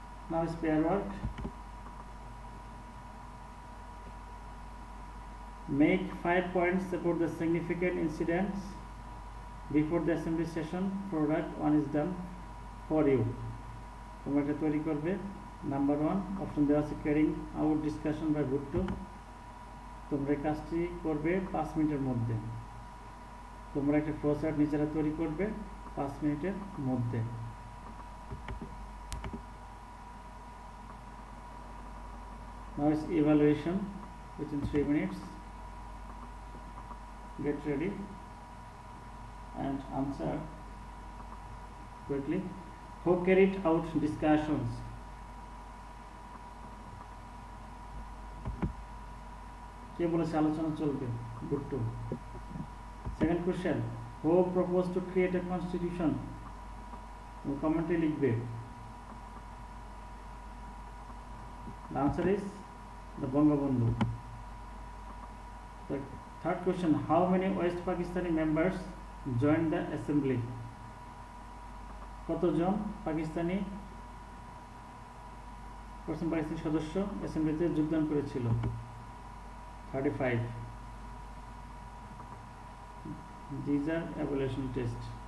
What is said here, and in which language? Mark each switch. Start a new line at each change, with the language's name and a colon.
English: Now is pair work. Make 5 points about the significant incidents before the assembly session forward. 1 is done for you.
Bangla: তোমরা এটা তৈরি করবে। Number 1, option দেওয়া আছে carrying out discussion by Bhutto. তোমরা এই কাজটি করবে 5 মিনিটের মধ্যে। তোমরা একটা ফ্লোচার্ট নিজেরা তৈরি করবে 5 মিনিটের মধ্যে।
English: Now is evaluation within 3 minutes. Get ready and answer quickly. Who carried out discussions?
Bangla: কে বলেছে আলোচনা চলবে? Bhutto.
English: Second question, who proposed to create a constitution?
Bangla: কমেন্টে লিখবে।
English: The answer is the Bangabandhu. The third question, how many West Pakistani members joined the assembly?
Bangla: কতজন পাকিস্তানি সদস্য অ্যাসেম্বলিতে যোগদান করেছিল?
English: 35. These are evaluation tests.